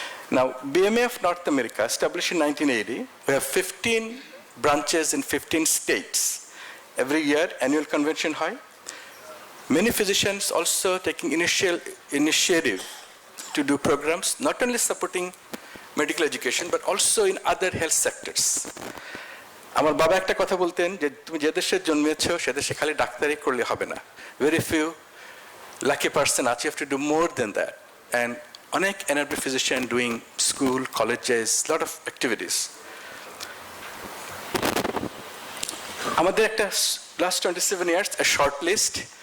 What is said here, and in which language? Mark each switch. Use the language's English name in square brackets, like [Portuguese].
[English] Now, BMA of North America, established in 1980, we have 15 branches in 15 states. Every year, annual convention high. Many physicians also taking initiative to do programs, not only supporting medical education, but also in other health sectors. [Bangla] আমার বাবা একটা কথা বলতেন যে তুমি যে দেশে জন্মেছো সে দেশে খালি ডাক্তারি করলে হবে না। [English] Very few lucky person [Bangla] আছে, [English] you have to do more than that. And [Bangla] অনেক [English] NRB physician doing school, colleges, lot of activities. [Bangla] আমাদের একটা [English] last 27 years, a short list.